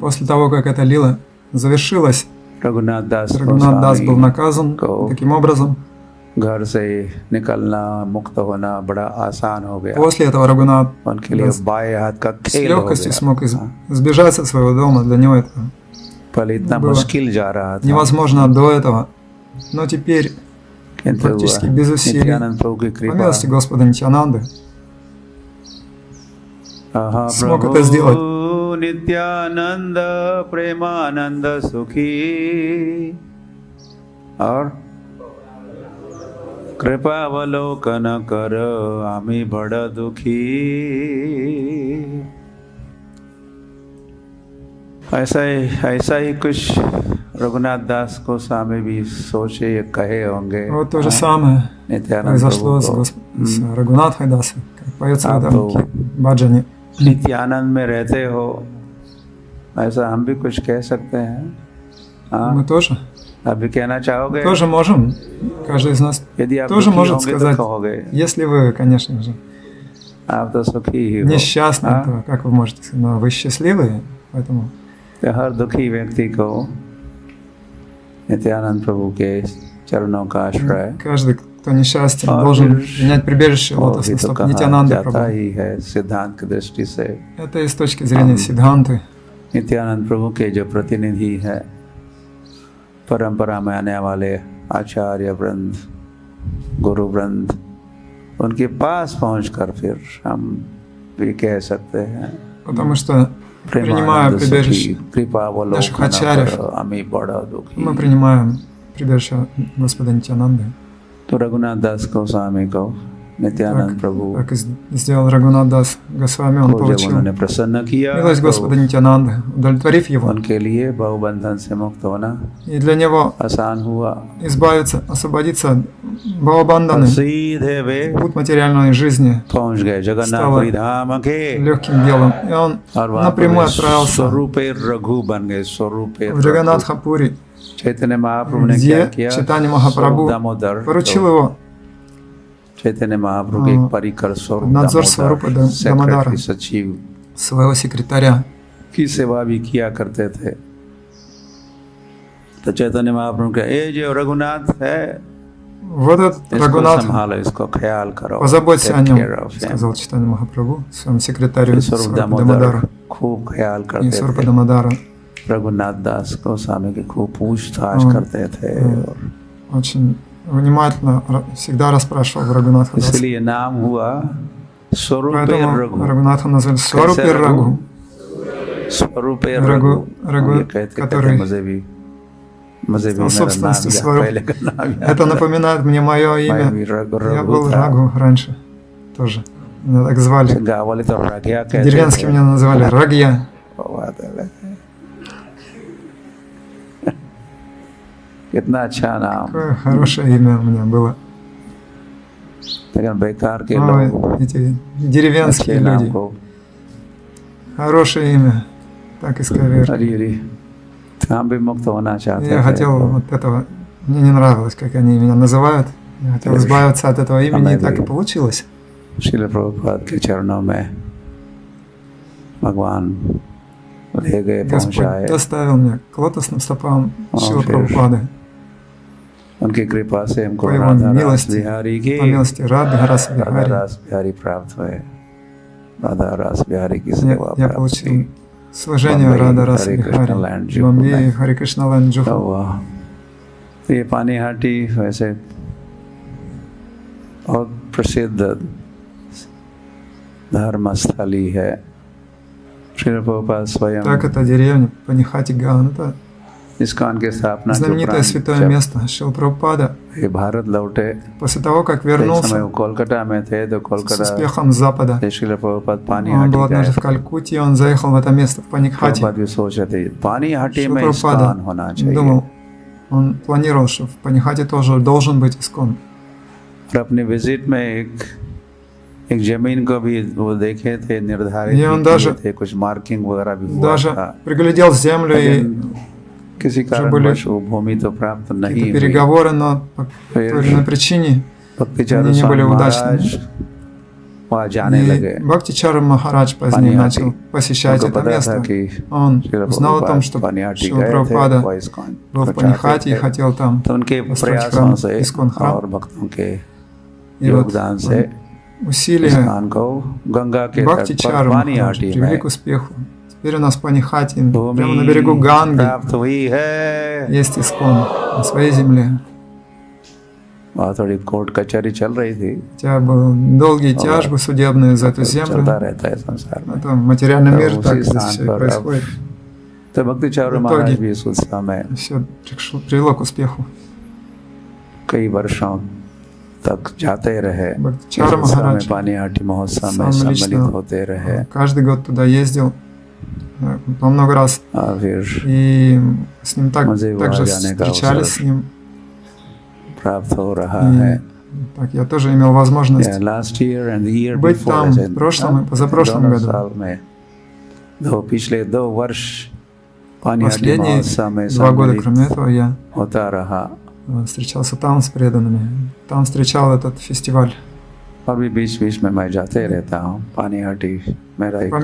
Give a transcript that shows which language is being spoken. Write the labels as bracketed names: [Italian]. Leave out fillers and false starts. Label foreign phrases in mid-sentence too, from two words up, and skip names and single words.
[Russian] После того, как эта лила завершилась, रघुनाथ दास Рагунат Дас был गोस्वामी наказан [Hindi] को [Russian] таким образом. [Hindi] घर से निकलना, मुक्त होना बड़ा आसान हो गया। [Russian] После этого Рагунат [Hindi] उनके लिए [Russian] Дас [Hindi] बाएं हाथ का [Russian] с [Hindi] खेल हो [Russian] легкостью [Hindi] गया। [Russian] смог сбежать со своего дома. Для него это [Hindi] पहले इतना [Russian] было [Hindi] मुश्किल जा रहा था, [Russian] невозможно до этого. Но теперь, [Hindi] किंतु [Russian] практически без усилий, [Hindi] नित्यानंद प्रभु की [Russian] по [Hindi] कृपा [Russian] милости Господа Нитянанды, смог [Hindi] प्रभु [Russian] это сделать. [Bangla] নিত্যানন্দ প্রেমানন্দ সুখী আর কৃপা অবলোকন কর আমি বড় দুখী। [Hindi] ऐसा ही कुछ रघुनाथ दास गोस्वामी भी सोचे या कहे होंगे। [Russian] Вот то же самое नित्यानंद произошло [Hindi] प्रभु को [Russian] с Рагунатхой Дасой, как поется в [Hindi] आप [Russian] этом [Hindi] तो [Russian] баджане. [Hindi] नित्यानंद में रहते हो, ऐसा हम भी कुछ कह सकते हैं। हाँ, [Russian] Мы тоже [Hindi] अभी कहना चाहोगे? [Russian] можем, каждый из нас [Hindi] यदि आप [Russian] тоже [Hindi] दुखी [Russian] может [Hindi] होंगे तो [Russian] сказать, [Hindi] कहोगे, [Russian] если вы, конечно же, [Hindi] आप तो सुखी ही हो। [Russian] несчастны, [Hindi] हाँ? [Russian] то как вы можете сказать, но вы счастливые, поэтому [Hindi] तो हर दुखी व्यक्ति को नित्यानंद प्रभु के चरणों का आश्रय [Russian] каждый, кто несчастен, [Hindi] और [Russian] должен [Hindi] फिर [Russian] принять прибежище [Hindi] वो [Russian] лотосных [Hindi] भी तो [Russian] стоп [Hindi] कहा [Russian] Нитянанды [Hindi] जाता [Russian] Прабху. [Hindi] ही है सिद्धांत की दृष्टि से। [Russian] Это и с точки зрения Сиддханты. [Hindi] नित्यानंद प्रभु के जो प्रतिनिधि है, परंपरा में आने वाले आचार्य वृंद, गुरु वृंद, उनके पास पहुंचकर फिर हम भी कह सकते हैं, [Russian] Потому что, принимая [Hindi] प्रेमानंद सुखी, [Russian] прибежище [Hindi] कृपा [Russian] наших [Hindi] अवलोकन [Russian] आचार्यев, [Bangla] করো, আমি বড় দুখী। [Russian] мы принимаем прибежище Господа Нитянанды. [Hindi] तो रघुनाथ दास गोस्वामी को नित्यानंद प्रभु [Russian] Так и сделал Рагунат Дас Госвами, он [Hindi] को जब [Russian] получил [Hindi] उन्होंने प्रसन्न किया [Russian] милость [Hindi] तो [Russian] Господа Нитянанды, удовлетворив его. [Hindi] उनके लिए बहुबंधन से मुक्त होना [Russian] И для него [Hindi] आसान हुआ। [Russian] избавиться, освободиться от [Hindi] और [Russian] Бхавабандханы, [Hindi] सीधे वे [Russian] путь материальной жизни, [Hindi] पहुंच गए जगन्नाथपुरी धाम के, [Russian] легким делом. И он [Hindi] और वहाँ पर [Russian] напрямую [Hindi] वे [Russian] отправился [Hindi] स्वरूपे रघु बन गए। स्वरूपे [Russian] в Джаганатхапури, [Hindi] चैतन्य महाप्रभु ने क्या [Russian] где [Hindi] किया? [Russian] Чайтанья Махапрабху स्वरूप दामोदर, поручил его [Hindi] चैतन्य महाप्रभु के एक परिकर स्वरूप [Russian] надзор Сварупа दामोदर, Дамодара, [Hindi] सेक्रेटरी सचिव [Russian] своего секретаря. [Hindi] की सेवा भी किया करते थे। तो चैतन्य महाप्रभु का ये जो रघुनाथ है, [Russian] Вот этот [Hindi] इसको [Russian] Рагунат, [Hindi] संभालो, इसको ख्याल करो, [Russian] позаботься о [English] take [Russian] нем, [English] care of him। [Russian] сказал Чайтанья Махапрабху своему секретарю [Hindi] ये स्वरूप [Russian] Сварупа दामोदर Дамодару. [Hindi] खूब ख्याल [Russian] И [Hindi] करते [Russian] Сварупа [Hindi] थे। [Russian] Дамодара [Hindi] रघुनाथ दास गोस्वामी की खूब पूछताछ हाँ। करते थे, और [Russian] очень внимательно всегда расспрашивал Рагунатха Даса. [Hindi] इसलिए नाम हुआ स्वरूपे [Russian] Поэтому [Hindi] रघु। [Russian] Рагунатха назвали Сварупе [Hindi] कैसे [Russian] Рагу. [Hindi] स्वरूपे रघु- रघु, रघु, ये कहते [Russian] который [Hindi] मुझे भी [Russian] стал [Hindi] मेरा [Russian] собственностью [Hindi] नाम [Russian] Сварупы. [Hindi] पहले का नाम याद [Russian] Это напоминает мне мое [Hindi] मैं [Russian] имя. [Hindi] भी रघु [Russian] Я रघु был [Hindi] था। [Russian] Рагу раньше тоже. Меня так звали. [Hindi] गाँव वाले तो रघिया कहते [Russian] Деревенские [Hindi] थे। [Russian] меня называли Рагья. [Hindi] वो बात अलग है। कितना अच्छा नाम, [Russian] Какое хорошее имя у меня было. [Hindi] लेकिन बेकार के [Russian] Ой, [Hindi] लोग [Russian] эти [Hindi] अच्छे [Russian] деревенские [Hindi] नाम [Russian] люди. [Hindi] को [Russian] Хорошее имя. Так исковеркали. [Hindi] हरी हरी, हम भी मुक्त होना चाहते [Russian] Я [Hindi] थे। [Russian] хотел вот этого. Мне не нравилось, как они меня называют. Я хотел избавиться от этого имени, и так и получилось. [Hindi] श्रील प्रभुपाद के चरणों में भगवान ले गए, पहुंचाए। [Russian] Господь доставил меня к лотосным стопам Шрилы [Hindi] फिर [Russian] Прабхупады. [Hindi] उनकी कृपा से हमको [Russian] по его राधा रास милости, [Hindi] बिहारी की [Russian] по милости Рады Раса राधा Бихари, [Hindi] रास बिहारी प्राप्त हुए। राधा रास बिहारी की [Russian] я [Hindi] सेवा प्राप्त [Russian] получил [Hindi] की। [Russian] служение Бомбей, Рада Раса Харе Кришна Бихари, Лэнд в Джуху Бомбее, [Hindi] में। [Russian] Харе Кришна Лэнд [Hindi] तो [Russian] Джуху. [Hindi] हुआ तो ये पानीहाटी वैसे बहुत प्रसिद्ध धर्मस्थली है। श्रील प्रभुपाद स्वयं [Russian] Так, это деревня Панихати Гаон, это [Hindi] इस्कॉन की स्थापना के [Russian] знаменитое [Hindi] उपरांत [Russian] святое [Hindi] जब [Russian] место Шрила Прабхупада. [Hindi] ये भारत लौटे, [Russian] После того, как [Hindi] एक समय [Russian] вернулся [Hindi] वो कोलकाता में थे, तो [Russian] с कोलकाता успехом с Запада, [Hindi] से श्रील प्रभुपाद [Russian] он पानीहाटी был [Hindi] गए। [Russian] однажды в Калькутте, и он заехал в это место, в Паникхати. [Hindi] प्रभुपाद भी सोच रहे थे पानीहाटी [Russian] Шрила [Hindi] में [Russian] Прабхупада [Hindi] इस्कॉन होना चाहिए, [Russian] думал, он планировал, что в Панихате тоже должен быть искон. [Hindi] और अपनी विजिट में एक जमीन को भी वो देखे थे, निर्धारित ये भी [Russian] даже- [Hindi] किए थे, कुछ मार्किंग वगैरह भी हुआ [Russian] Даже [Hindi] था, [Russian] приглядел землю и [Hindi] लेकिन किसी [Russian] были [Hindi] कारणवश वो भूमि तो प्राप्त नहीं [Russian] какие-то [Hindi] हुई। [Russian] переговоры, но по той или иной причине भक्ति они चारू не были स्वामी удачными. [Hindi] महाराज वहाँ जाने लगे। [Russian] И Бхактичара Махарадж позднее Панихати. начал посещать [Hindi] उनको [Russian] это [Hindi] पता था [Russian] место. [Hindi] कि [Russian] Он श्रील узнал о том, प्रभुपाद что पानीहाटी Шрила [Hindi] गए थे, [Russian] Прабхупада [Hindi] वो इस्कॉन [Russian] был [Hindi] को [Russian] в Панихате и [Hindi] चाहते थे। [Russian] хотел там [Hindi] तो उनके [Russian] построить [Hindi] प्रयासों [Russian] храм, [Hindi] से [Russian] искон храм. [Hindi] और भक्तों के [Russian] И вот [Hindi] योगदान से [Russian] усилия [Hindi] इस्कॉन को गंगा के तट पर [Russian] Бхактичара Махараджа पानीहाटी привели [Hindi] में [Russian] к успеху. Теперь у нас в Панихате, прямо на [Hindi] भूमि [Russian] берегу Ганги, [Hindi] प्राप्त हुई है। [Russian] есть искон на своей земле. [Hindi] वहाँ थोड़ी कोर्ट कचहरी चल रही थी, [Russian] Хотя были долгие тяжбы судебные за эту землю. [Hindi] चलता रहता है संसार में। [Russian] Это материальный Да, мир, уси так здесь [Hindi] स्थान [Russian] все и [Hindi] पर [Russian] происходит. [Hindi] तो भक्ति चारू [Russian] В महाराज итоге- [Hindi] भी इस उत्सव में [Russian] Все привело к успеху. [Hindi] कई वर्षों तक जाते रहे। इस [Russian] Бхактичара [Hindi] उत्सव में [Russian] Махарадж [Hindi] पानीहाटी महोत्सव में [Russian] сам [Hindi] सम्मिलित [Russian] лично [Hindi] होते रहे, [Russian] каждый год туда ездил по много раз. [Hindi] और फिर [Russian] И с ним [Hindi] मुझे वहाँ [Russian] также [Hindi] जाने का [Russian] встречались [Hindi] अवसर [Russian] с ним. [Hindi] प्राप्त हो रहा [Russian] И [Hindi] है। [Russian] Так я тоже имел возможность [English] last year and the year [Russian] быть [English] before. [Russian] там [Hindi] ऐसे, [Russian] в прошлом и позапрошлом [Hindi] दोनों [Russian] году. [Hindi] साल में पिछले 2 वर्ष पानी हाटी [Russian] Последние [Hindi] महोत्सव में [Russian] 2 года, [Hindi] सम्मिलित [Russian] кроме этого, я [Hindi] होता रहा [Russian] встречался там с преданными. Там встречал этот фестиваль. [Hindi] और भी बीच-बीच में मैं जाते रहता हूँ. पानी हाटी मेरा एक